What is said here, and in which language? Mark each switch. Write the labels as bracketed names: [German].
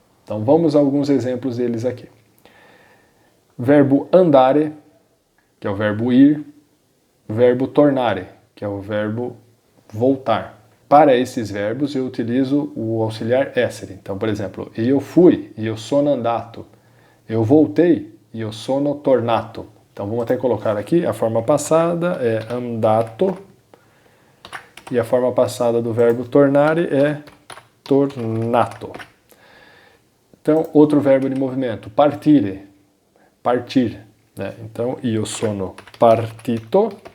[Portuguese] Então vamos a alguns exemplos deles aqui. Verbo andare, que é o verbo ir, verbo tornare, que é o verbo voltar. Para esses verbos eu utilizo o auxiliar essere. Então, por exemplo, eu fui, [Italian] io sono andato. [Portuguese] Eu voltei, [Italian] io sono tornato. [Portuguese] Então vamos até colocar aqui, a forma passada é andato, e a forma passada do verbo tornare é tornato. Então, outro verbo de movimento, partire, partir. Né? Então, [Italian] io sono partito.